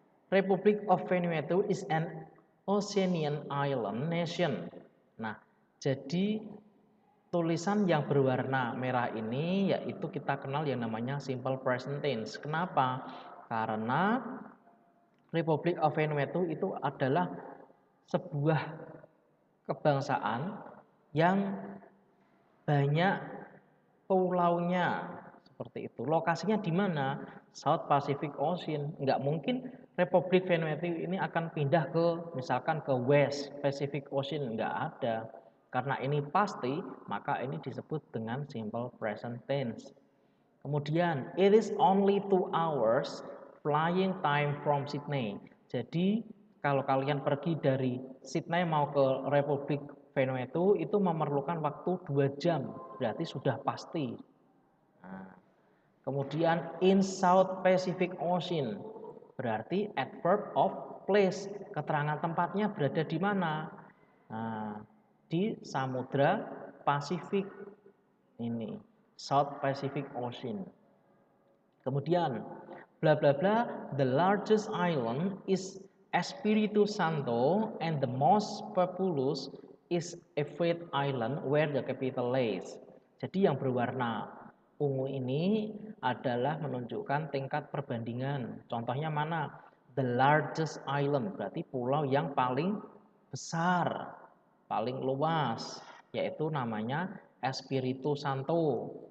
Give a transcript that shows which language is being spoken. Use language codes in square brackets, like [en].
[en] Republic of Vanuatu is an Oceanian island nation. [id] Nah, jadi tulisan yang berwarna merah ini yaitu kita kenal yang namanya simple present tense. Kenapa? Karena Republic of Vanuatu itu adalah sebuah kebangsaan yang banyak pulaunya seperti itu. Lokasinya di mana? [en] South Pacific Ocean. [id] Enggak mungkin Republik Vanuatu ini akan pindah ke misalkan ke West Pacific Ocean, enggak ada. Karena ini pasti, maka ini disebut dengan simple present tense. [en] Kemudian, it is only 2 hours flying time from Sydney. [id] Jadi, kalau kalian pergi dari Sydney mau ke Republik Vanuatu itu memerlukan waktu 2 jam. Berarti sudah pasti. Nah, kemudian [en] in South Pacific Ocean. [id] Berarti adverb of place. Keterangan tempatnya berada di mana? Nah, di Samudra Pasifik ini, South Pacific Ocean. [en] Kemudian bla bla bla, the largest island is Espiritu Santo and the most populous is Efate Island where the capital lays. [id] Jadi yang berwarna ungu ini adalah menunjukkan tingkat perbandingan. Contohnya mana? [en] The largest island [id] berarti pulau yang paling besar, paling luas, yaitu namanya Espiritu Santo.